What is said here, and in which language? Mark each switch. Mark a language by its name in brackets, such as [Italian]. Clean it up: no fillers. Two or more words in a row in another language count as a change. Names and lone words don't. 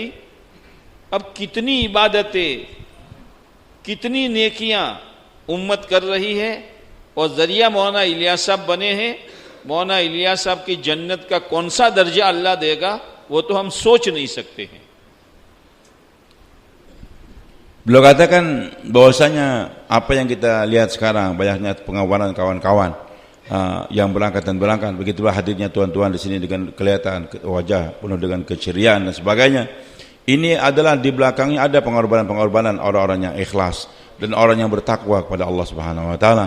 [Hindi] अब कितनी इबादतें, कितनी नेकियां उम्मत कर रही है और ज़रिया मौलाना इलियास साहब बने हैं। मौलाना इलियास साहब की जन्नत का कौन सा दर्जा अल्लाह देगा वो तो हम सोच नहीं सकते हैं। [Indonesian] Beliau katakan bahwasanya apa yang kita lihat sekarang, banyaknya pengawalan kawan-kawan yang berangkat dan berangkat, begitulah hadirnya tuan-tuan di sini dengan kelihatan wajah penuh dengan keceriaan dan sebagainya. Ini adalah di belakangnya ada pengorbanan-pengorbanan orang-orang yang ikhlas dan orang yang bertakwa kepada Allah [Arabic] سبحانه وتعالى.